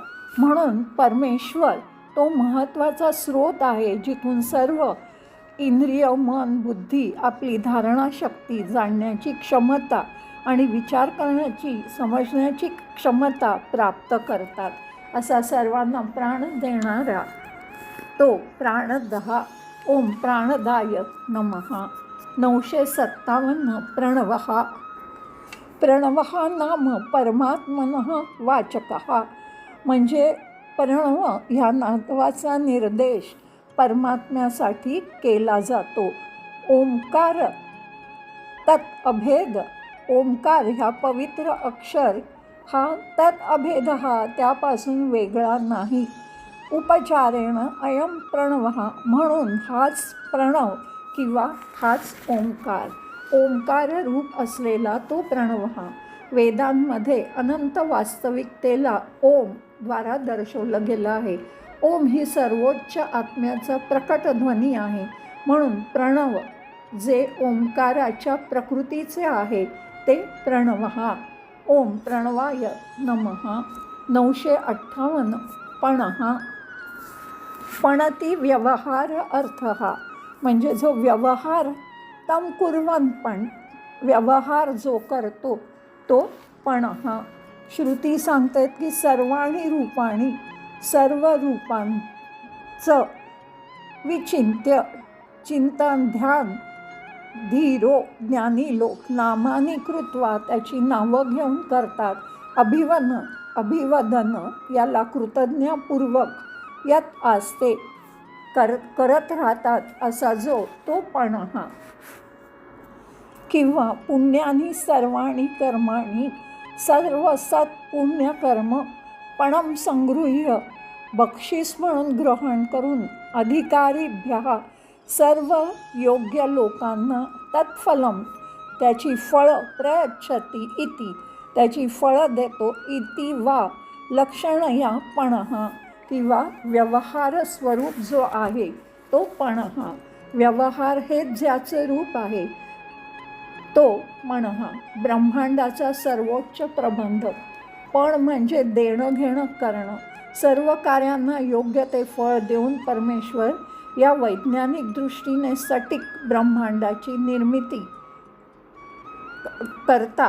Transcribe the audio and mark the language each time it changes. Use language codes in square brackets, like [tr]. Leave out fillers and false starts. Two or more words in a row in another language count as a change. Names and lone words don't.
[mr] म्हणून परमेश्वर तो महत्त्वाचा स्रोत आहे जिथून सर्व इंद्रिय, मन, बुद्धी आपली धारणाशक्ती, जाणण्याची क्षमता आणि विचार करण्याची, समजण्याची क्षमता प्राप्त करतात. असा सर्वांना प्राण देणारा तो प्राणदहा. [sa] ओम प्राणदाय नमः. 957 प्रणवः. प्रणवः नाम परमात्मनः वाचकः, [mr] म्हणजे प्रणव ह्या नावाचा निर्देश परमात्म्यासाठी केला जातो. [sa] ओंकार तत् अभेद, [mr] ओंकार ह्या पवित्र अक्षर हा [sa] तत् अभेद [mr] हा त्यापासून वेगळा नाही. [sa] उपचारेण अयम प्रणवः, [mr] म्हणून हाच प्रणव किंवा हाच ओंकार, ओंकार रूप असलेला तो प्रणव हा वेदांमध्ये अनंत वास्तविकतेला ओम द्वारा दर्शवलं गेलं आहे. ओम ही सर्वोच्च आत्म्याचा प्रकट ध्वनी आहे. म्हणून प्रणव जे ओंकाराच्या प्रकृतीचे आहे ते प्रणव हा. [sa] ओम प्रणवाय नमः. 958 पणः. पणती व्यवहार अर्थः, [mr] म्हणजे जो [sa] व्यवहार तम कुर्वन्, [mr] पण व्यवहार जो करतो तो पणः. श्रुती सांगतात की [sa] सर्वाणी रूपाणी, [mr] सर्व रूपांचं विचिंत्य, चिंतन, ध्यान, धीरो ज्ञानी लोक [sa] नामानी कृत्वा, [mr] त्याची नावं घेऊन करतात. अभिवदन याला कृतज्ञपूर्वक यात आस्ते करत राहतात असा जो तो पणः. किंवा [sa] पुण्यानी सर्वाणी कर्माणी, [mr] सर्व सत् पुण्यकर्म [sa] पणम संगृह्य, [mr] बक्षीस म्हणून ग्रहण करून अधिकारीभ्यः, सर्व योग्य लोकांना तत्फलम, त्याची फळं [sa] प्रयच्छति इति, [mr] त्याची फळं देतो [sa] इति वा लक्षणया पणः, [mr] किंवा व्यवहार स्वरूप जो आहे तो पणः. व्यवहार हे ज्याचे रूप आहे तो पणः. ब्रह्मांडाचा सर्वोच्च प्रबंध. पण म्हणजे देणं घेणं करणं, सर्व कार्यांना योग्य ते फळ देऊन परमेश्वर या वैज्ञानिक दृष्टीने सटीक ब्रह्मांडाची निर्मिती करतात.